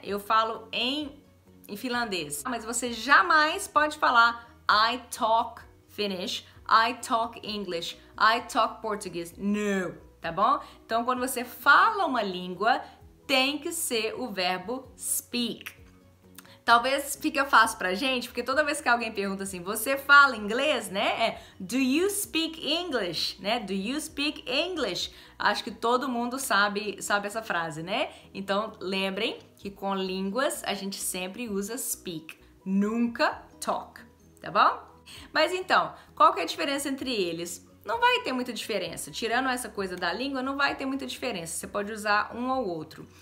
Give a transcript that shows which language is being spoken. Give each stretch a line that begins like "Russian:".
Portuguese: Eu falo em finlandês. Mas você jamais pode falar
English: I talk Finnish, I talk English, I talk Português.
Portuguese: No, tá bom? Então, quando você fala uma língua, tem que ser o verbo speak. Talvez fique fácil pra gente, porque toda vez que alguém pergunta assim, você fala inglês, né?
English: É do you speak English, né? Do you speak English?
Portuguese: Acho que todo mundo sabe essa frase, né? Então, lembrem que com línguas a gente sempre usa speak, nunca talk, tá bom? Mas então, qual que é a diferença entre eles? Não vai ter muita diferença. Tirando essa coisa da língua, não vai ter muita diferença. Você pode usar um ou outro.